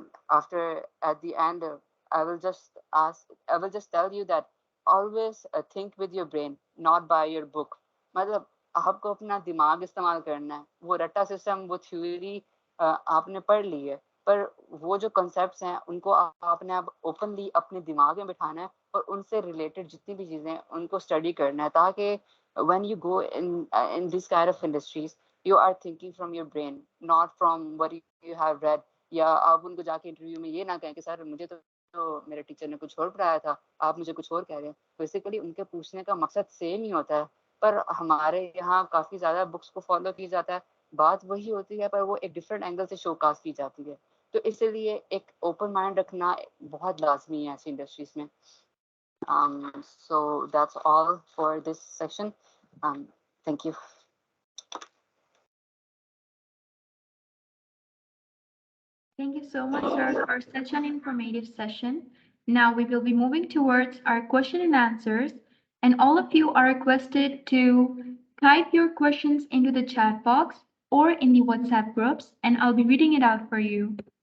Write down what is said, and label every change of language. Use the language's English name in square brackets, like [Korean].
[English] After at the end, I will just tell you that always think with your brain, not by your book. [Urdu] مطلب آپ کو اپنا دماغ استعمال کرنا ہے. وہ رٹا سسٹم, وہ تھیوری آپ نے پڑھ لی ہے, پر وہ جو کنسیپٹس ہیں ان کو آپ نے اب اوپنلی اپنے دماغ میں بٹھانا ہے اور ان سے ریلیٹڈ جتنی بھی چیزیں ان کو اسٹڈی کرنا ہے, تاکہ when you go in this kind of industries, you are thinking from your brain, not from what you have read. یا آپ ان کو جا کے انٹرویو میں یہ نہ کہیں کہ سر مجھے تو میرے ٹیچر نے کچھ اور پڑھایا تھا, آپ مجھے کچھ اور کہہ رہے ہیں. بیسیکلی ان کے پوچھنے کا مقصد سیم ہی ہوتا ہے, پر ہمارے یہاں کافی زیادہ بکس کو فالو کی جاتا ہے, بات وہی ہوتی ہے پر وہ ایک ڈفرینٹ اینگل سے شو کاسٹ کی جاتی ہے. تو اس لیے ایک اوپن مائنڈ رکھنا بہت لازمی ہے ایسی انڈسٹریز میں. [English] So that's all for this section. Thank you. Thank you so much, sir, for such an informative session. Now we will be moving towards our question and answers, and all of you are requested to type your questions into the chat box or in the WhatsApp groups, and I'll be reading it out for you.